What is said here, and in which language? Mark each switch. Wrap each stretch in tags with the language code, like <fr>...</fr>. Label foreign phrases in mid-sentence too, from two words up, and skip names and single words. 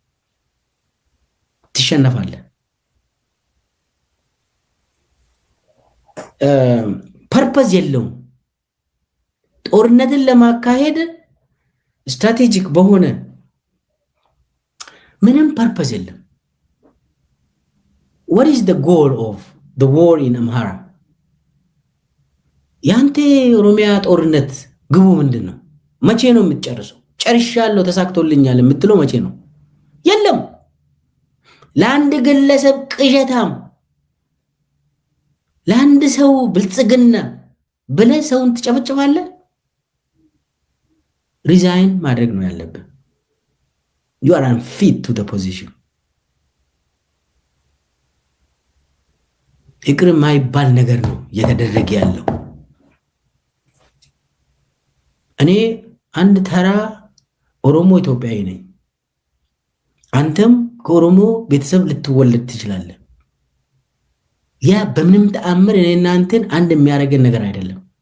<am>ትሸነፋለህ። ፐርፐዝ የለውም። ጦርነትን ለማካሄድ ስትራቴጂክ በሆነ ምንም ፐርፐዝ የለም።</am> <en>what is the goal of the war in Amhara?</en> <am>ያንተ ኦሮሚያ ጦርነት ግቡ ምንድን ነው? መቼ ነው የምትጨርሰው? ጨርሻለሁ ተሳክቶልኛል የምትለው መቼ ነው? የለም። ለአንድ ግለሰብ ቅዠታም፣ ለአንድ ሰው ብልጽግና ብለህ ሰውን ትጨፈጭፋለህ። ሪዛይን ማድረግ ነው ያለብህ።</am> <en>you are unfit to the position።</en> <am>ይቅር የማይባል ነገር ነው እየተደረገ ያለው። እኔ አንድ ተራ ኦሮሞ ኢትዮጵያዊ ነኝ። አንተም ከኦሮሞ ቤተሰብ ልትወለድ ትችላለህ። ያ በምንም ተአምር እኔና አንተን አንድ የሚያደርገን ነገር አይደለም።</am>